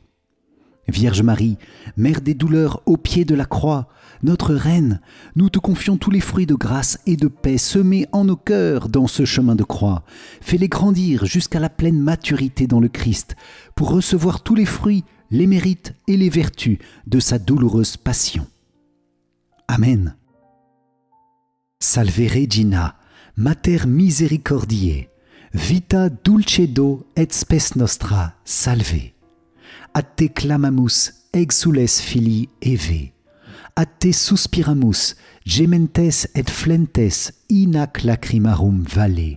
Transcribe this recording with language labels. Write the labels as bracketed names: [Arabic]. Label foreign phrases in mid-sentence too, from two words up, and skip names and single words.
[French] Vierge Marie, Mère des douleurs au pied de la croix, notre Reine, nous te confions tous les fruits de grâce et de paix semés en nos cœurs dans ce chemin de croix. Fais-les grandir jusqu'à la pleine maturité dans le Christ, pour recevoir tous les fruits, les mérites et les vertus de sa douloureuse passion. Amen. [Latin] Salve Regina, Mater misericordiae, vita dulcedo et spes nostra, salve. A te clamamus, exules filii Eve. A te suspiramus, gementes et flentes in ac lacrimarum valle.